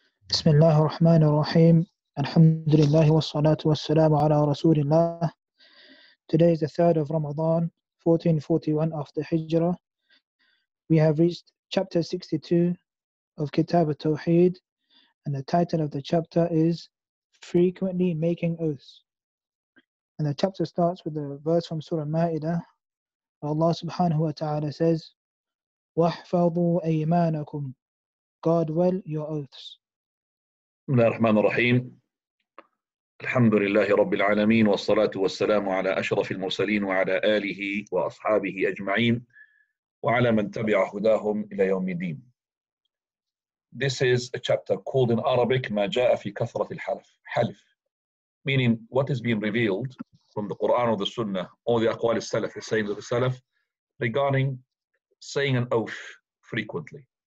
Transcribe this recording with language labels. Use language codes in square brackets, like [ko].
[ar] بسم الله الرحمن الرحيم الحمد لله والصلاة والسلام على رسول الله. [en] Today is the 3rd of Ramadan, 1441 after Hijrah. We have reached chapter 62 of Kitab, at-Tawheed, and the title of the chapter is Frequently Making Oaths. And the chapter starts with the verse from Surah Ma'idah. Allah subhanahu wa ta'ala says, [ar] وَاحْفَظُوا أَيْمَانَكُمْ, [en] guard well your oaths. [ar] بسم الله الرحمن الرحيم. الحمد لله رب العالمين والصلاة والسلام على أشرف المرسلين وعلى آله وأصحابه أجمعين وعلى من تبع هداهم إلى يوم الدين. [en] This is a chapter called in Arabic [ar] ما جاء في كثرة الحلف, [en] meaning what is being revealed from the Quran or the Sunnah or the Aqwal al-Salaf, the sayings of the Salaf, regarding saying an oath frequently.